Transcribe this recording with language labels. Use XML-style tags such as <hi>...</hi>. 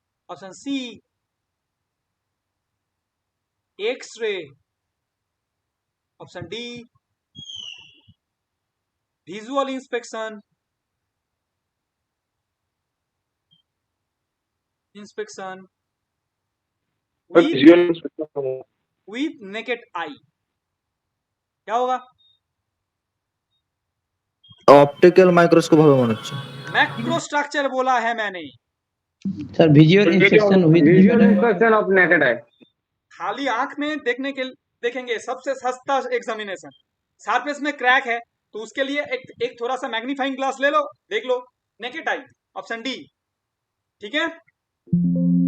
<en>Option C x-ray, option D visual inspection with naked eye.</en> <hi>क्या होगा?</hi> <bn>Optical microscope হবে মনে হচ্ছে।</bn> <hi>मैक्रो स्ट्रक्चर बोला है मैंने,</hi> <en>Sir visual inspection with visual inspection of naked eye.</en> <hi>खाली आंख में देखने के देखेंगे, सबसे सस्ता एग्जामिनेशन। सरफेस में क्रैक है तो उसके लिए एक थोड़ा सा मैग्नीफाइंग ग्लास ले लो, देख लो, नेकेड आई, ऑप्शन डी। ठीक है।</hi>